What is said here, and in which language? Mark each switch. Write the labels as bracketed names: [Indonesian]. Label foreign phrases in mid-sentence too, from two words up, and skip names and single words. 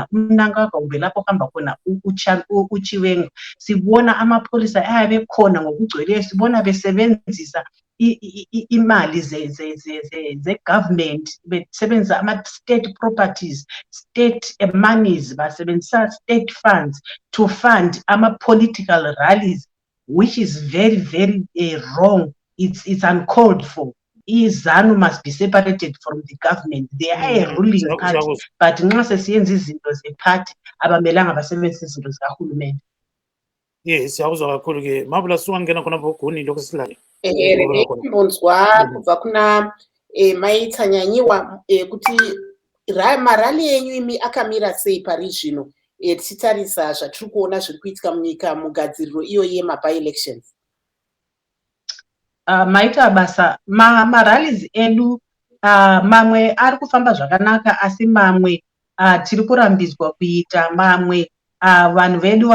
[North Ndebele] uMnangagwa kumbe lapho uhamba khona uChiwengwa sibona amapholisa ayabe khona ngokugcweleyo sibona besebenzisa imali [English] ze government [North Ndebele] besebenzisa ama [English] state properties state monies basebenzisa state funds to fund ama political rallies which is very very wrong it's uncalled for izanu must be separated from the government they are a ruling party but [North Ndebele] nxa sesiyenza izinto zeparty abamelanga basebenzisa izinto zikahulumende yes siyakuzwa kakhulu ke Marvellous singena khona Guni lokho silale [Shona] mbonzwa kubva kuna Nhlanhla kuti marali yenyu imi akamira sei pari zvino tichitarisa zvatiri kuona zviri kuitika munyika mugadziriro iyo yema-by elections maita basa marallies edu mamwe ari kufamba zvakanaka asi mamwe tiri kurambidzwa kuita mamwe vanhu vedu